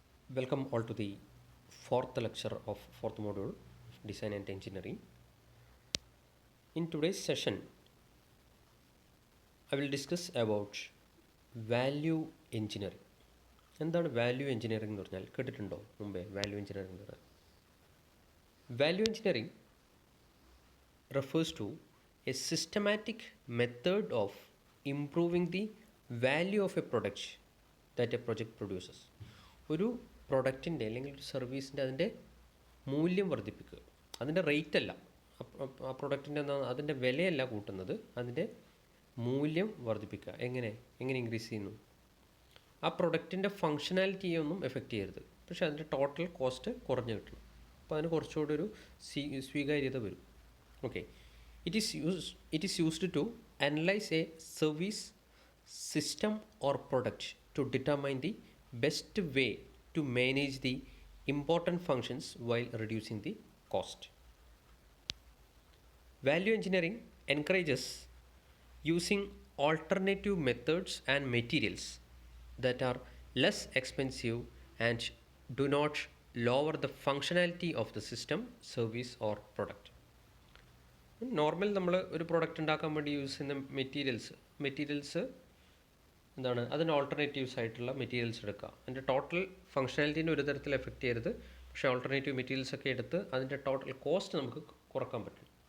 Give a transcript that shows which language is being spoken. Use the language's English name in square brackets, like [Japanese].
[English] Welcome all to the fourth lecture of fourth module Design and Engineering. In today's session, I will discuss about value engineering. [Malayalam] എന്താണ് value engineering എന്ന് പറഞ്ഞാൽ കേട്ടിട്ടുണ്ടോ മുമ്പേ? [English] value engineering [Malayalam] എന്ന് പറഞ്ഞാൽ [English] Value engineering refers to a systematic method of improving the value of a product that a project produces. [Malayalam] ഒരു പ്രൊഡക്റ്റിൻ്റെ അല്ലെങ്കിൽ ഒരു സർവീസിൻ്റെ അതിൻ്റെ മൂല്യം വർദ്ധിപ്പിക്കുക. അതിൻ്റെ റേറ്റ് അല്ല, ആ പ്രൊഡക്റ്റിൻ്റെ അതിൻ്റെ വിലയല്ല കൂട്ടുന്നത്, അതിൻ്റെ മൂല്യം വർദ്ധിപ്പിക്കുക. എങ്ങനെ ഇൻക്രീസ് ചെയ്യുന്നു? ആ പ്രൊഡക്റ്റിൻ്റെ ഫങ്ഷനാലിറ്റിയെ ഒന്നും എഫക്റ്റ് ചെയ്യരുത്, പക്ഷേ അതിൻ്റെ ടോട്ടൽ കോസ്റ്റ് കുറഞ്ഞു കിട്ടണം. അപ്പോൾ അതിന് കുറച്ചുകൂടി ഒരു സ്വീകാര്യത വരും. [English] Okay, it is used to analyze a service, system or product to determine the best way to manage the important functions while reducing the cost. Value engineering encourages using alternative methods and materials that are less expensive and do not lower the functionality of the system, service or product. [Malayalam] Normal നമ്മൾ ഒരു product ഉണ്ടാക്കാൻ വേണ്ടി use ചെയ്യുന്ന materials എന്താണ്? അതിന് alternatives ആയിട്ടുള്ള materials എടുക്കുക. അതിൻ്റെ ടോട്ടൽ ഫങ്ഷനാലിറ്റീനെ ഒരു തരത്തിൽ എഫക്റ്റ് ചെയ്യരുത്, പക്ഷേ ഓൾട്ടർനേറ്റീവ് മെറ്റീരിയൽസ് ഒക്കെ എടുത്ത് അതിൻ്റെ ടോട്ടൽ കോസ്റ്റ് നമുക്ക് കുറക്കാൻ പറ്റും.